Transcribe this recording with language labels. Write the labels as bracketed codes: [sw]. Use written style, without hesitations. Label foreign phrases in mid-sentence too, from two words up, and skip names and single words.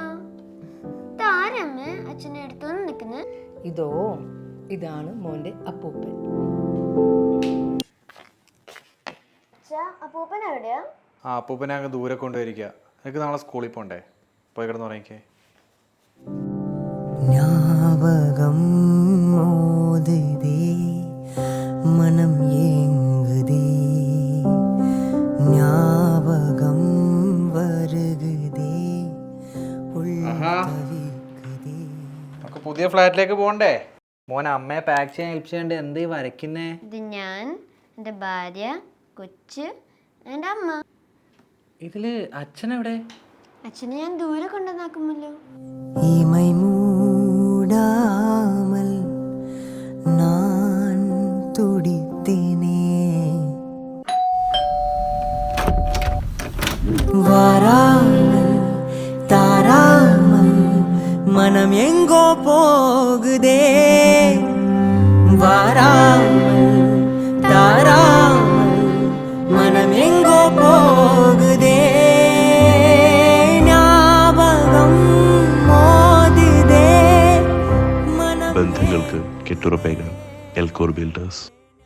[ml] ആരമ്മ അച്ഛനെ അടുത്തൊന്നും നിൽക്കുന്നത്? ഇതാണ് മോന്റെ അപ്പൂപ്പൻ. അപ്പൂപ്പൻ എവിടെയാ? അപ്പൂപ്പനെ അങ്ങ് ദൂരെ കൊണ്ടുപോയിരിക്കുക. എനിക്ക് നാളെ സ്കൂളിൽ പോണ്ടേ. പോയി കിടന്ന് ഉറങ്ങിക്കേ. [ta] ஞாபகம் மோதுதே மனம் ஏங்குதே ஞாபகம் வருகுதே ഉൾതവിക്കുതേ. [ml] നമുക്ക് പുതിയ ഫ്ലാറ്റിലേക്ക് പോകണ്ടേ? മോൻ അമ്മയെ പാക്ക് ചെയ്യാൻ ഹെൽപ്പ് ചെയ്യണ്ടേ? എന്ത് വരയ്ക്കുന്നേ? ഇത് ഞാൻ, എൻ്റെ ഭാര്യ, കൊച്ച്, എൻ്റെ അമ്മ. ഇതില് അച്ഛനെവിടെ? അച്ഛനെ ഞാൻ ദൂരെ കൊണ്ടുവന്നാക്കുമല്ലോ. [ta] இமை மூடாமல் நான் துடித்தேனே வாராமல் தாராமல் மனம் எங்கோ போகுதே வாராமல் தாராமல் மனம் எங்கோ போகுதே [ml] ബന്ധങ്ങൾക്ക് കെട്ടുറപ്പേകാൻ എൽക്കോർ ബിൽഡേഴ്സ്.